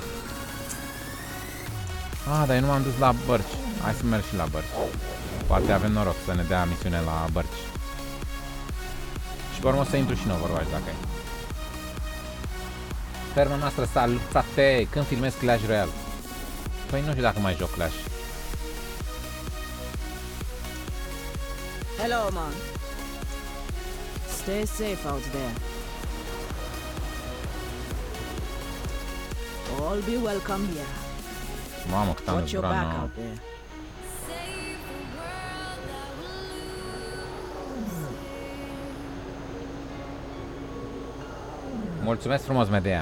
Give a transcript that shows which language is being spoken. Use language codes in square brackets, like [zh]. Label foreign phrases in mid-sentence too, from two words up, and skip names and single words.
[ro] Dar eu nu m-am dus la bărci. Hai să merg și la bărci. Poate avem noroc să ne dea misiune la bărci. Și pe urmă o să intru și în Overwatch dacă e. Ferma noastră, salutate! Când filmez Clash Royale? Păi nu știu dacă mai joc Clash. [en] Hello, man. Stay safe out there. All be welcome here. [ro] Mamă, cât am durat. Mulțumesc frumos, Medea.